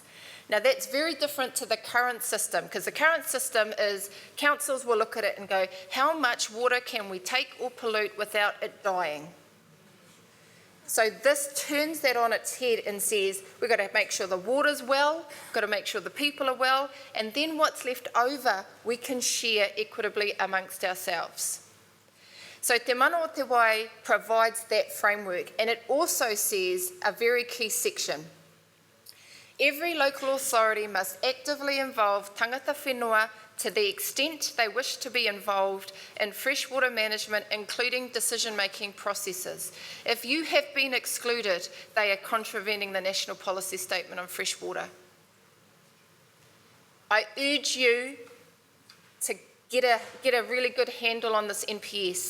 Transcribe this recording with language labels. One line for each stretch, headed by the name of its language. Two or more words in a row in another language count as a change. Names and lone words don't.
English: Now that's very different to the current system, because the current system is councils will look at it and go, how much water can we take or pollute without it dying? So this turns that on its head and says, we've got to make sure the water's well, we've got to make sure the people are well, and then what's left over, we can share equitably amongst ourselves. So
Māori: te mana o te wai
English: provides that framework, and it also says a very key section. Every local authority must actively involve
Māori: tangata whenua
English: to the extent they wish to be involved in freshwater management, including decision-making processes. If you have been excluded, they are contravening the National Policy Statement on Freshwater. I urge you to get a really good handle on this NPS.